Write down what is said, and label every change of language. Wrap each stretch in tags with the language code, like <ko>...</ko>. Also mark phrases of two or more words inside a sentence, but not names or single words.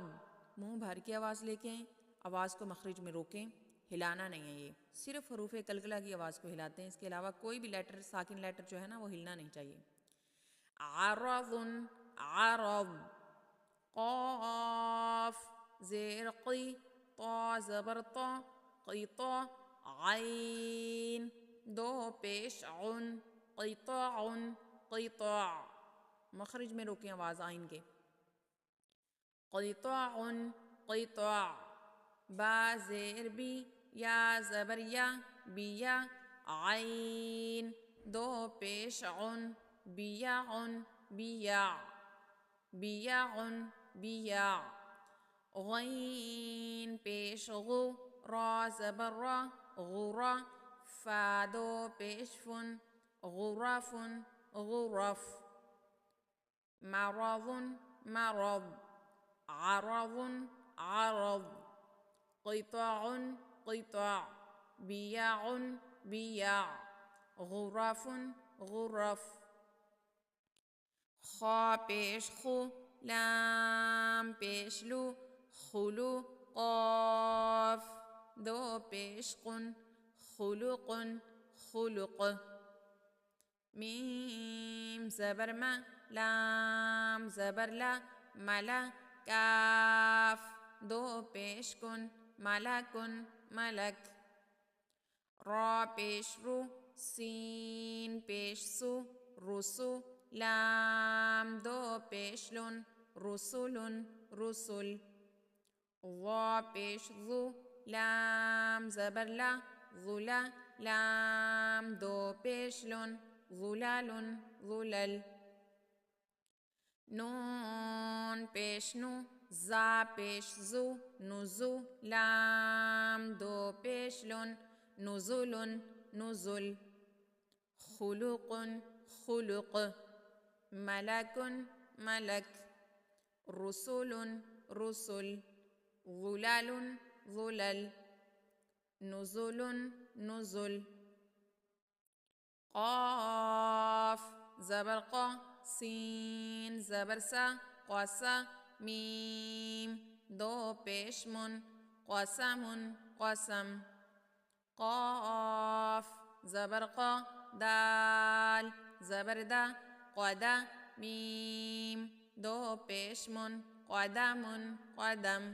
<ur>منہ بھر کے آواز لے کے آواز کو مخرج میں روکیں، ہلانا نہیں ہے. یہ صرف حروف قلقلہ کی آواز کو ہلاتے ہیں، اس کے علاوہ کوئی بھی لیٹر ساکن لیٹر جو ہے نا وہ ہلنا نہیں چاہیے.</ur> <ar>عرض عرض.</ar> <ur>قاف زیر قی طا زبر طا قطع عین دو پیش عن</ur> <ar>قطع قطع.</ar> <ur>مخرج میں روکیں آواز آئین کے.</ur> <ar>قطع قطع.</ar> <ur>با زیر بی یا زبر یا بیا عین دو پیش عن</ur> <ar>بیا بیا بیا بیا.</ar> <ur>غین پیش غو را زبر را غرا فا دو پیش فن</ur> <ar>غرف غرف. مرض مرض عرض عرض. قطع قطع بیاع بیاع غرف غرف.</ar> <ur>خا پیش خو لام پیش لو خلو قاف دو پیش قن</ur> <ar>خلق خلق.</ar> <ur>میم زبر ما لام زبر لا ملا کاف دو پیش کن</ur> <ar>ملک ملک.</ar> <ur>را پیش رو سین پیش سو رسو لام دو پیش لن</ur> <ar>رسول رسل.</ar> <ur>ضا پیش ذو لام زبر لا ظلا لام دو پیش لن</ur> <ar>ظلال ظلل.</ar> <ur>نون پیش نو زا پیش زو نزو لام دو پیش لن</ur> <ar>نزل نزل. خلق خلق. ملک ملک. رسول رسل. ظلال ظلل. نزل نزل.</ar> <ur>قاف زبر قا سین زبر سا قاسا میم دو پیش من</ur> <ar>قسم قسم.</ar> <ur>قاف زبر قا دال زبر دا قدا میم دو پیش من</ur> <ar>قدم قدم.</ar>